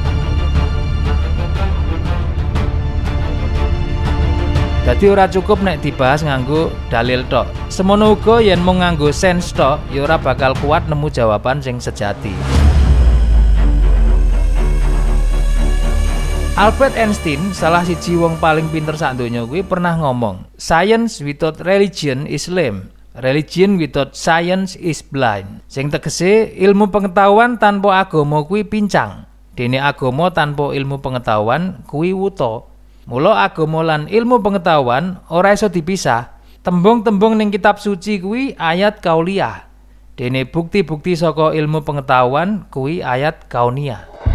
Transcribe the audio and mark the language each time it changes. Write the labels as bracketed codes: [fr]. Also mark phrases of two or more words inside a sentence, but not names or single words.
[jv] Dadi ora cukup nek dibahas nganggo dalil tok. Semono uga yen mung nganggo sense tok ya ora bakal kuat nemu jawaban sing sejati. Albert Einstein, salah siji wong paling pinter sak donya kuwi pernah ngomong, [en] "Science without religion is lame. Religion without science is blind." [jv] Sing tegese ilmu pengetahuan tanpa agama kuwi pincang. Dene agama tanpa ilmu pengetahuan kuwi wuta. Mula agama lan ilmu pengetahuan ora iso dipisah. Tembung-tembung ning kitab suci kuwi ayat kauliyah. Dene bukti-bukti saka ilmu pengetahuan kuwi ayat kauniyah.